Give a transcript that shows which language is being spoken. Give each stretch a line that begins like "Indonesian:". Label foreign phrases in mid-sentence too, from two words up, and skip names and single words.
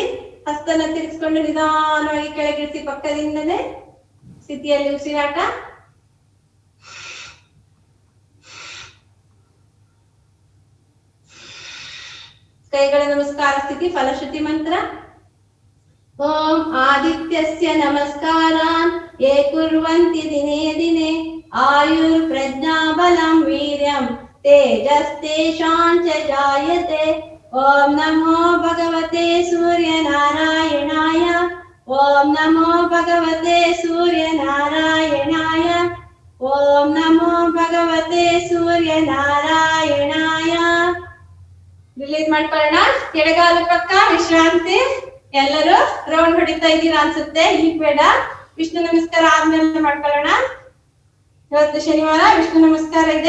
Kannada: ಹಸ್ತನ ತಿರ್ಗಿಸ್ಕೊಂಡು ನಿಧಾನವಾಗಿ ಕೆಳಗಿಳಿಸಿ ಪಕ್ಕದಿಂದನೇ ಸ್ಥಿತಿಯಲ್ಲಿ ಉಸಿರಾಟ. ಕೈಗಳ ನಮಸ್ಕಾರ ಸ್ಥಿತಿ. ಫಲಶ್ರುತಿ ಮಂತ್ರ.
Sanskrit: ಓಂ ಆದಿತ್ಯಸ್ಯ ನಮಸ್ಕಾರಾನ್ ಯೇ ಕುರ್ವಂತಿ ದಿನೇ ದಿನೇ ಆಯುರ್ ಪ್ರಜ್ಞಾ ಬಲಂ ವೀರ್ಯಂ ತೇಜಸ್ತೇಷಾಂ ಚ ಜಾಯತೆ. ಓಂ ನಮೋ ಭಗವತೆ ಸೂರ್ಯನಾರಾಯಣಾಯ. ಓಂ ನಮೋ ಭಗವತೆ ಸೂರ್ಯನಾರಾಯಣಾಯ. ಓಂ ನಮೋ ಭಗವತೆ ಸೂರ್ಯನಾರಾಯಣಾಯ.
Kannada: ರಿಲೀಸ್ ಮಾಡ್ಕೊಳ್ಳೋಣ. ಎಡಗಾಲ ಪಕ್ಕ ವಿಶ್ರಾಂತಿ. ಎಲ್ಲರೂ ರೌಂಡ್ ಹೊಡಿತಾ ಇದ್ದೀರಾ ಅನ್ಸುತ್ತೆ. ಈಗ ಬೇಡ. ವಿಷ್ಣು ನಮಸ್ಕಾರ ಆದ್ಮೇಲೆ ಮಾಡ್ಕೊಳ್ಳೋಣ. ಇವತ್ತು ಶನಿವಾರ ವಿಷ್ಣು ನಮಸ್ಕಾರ ಇದೆ.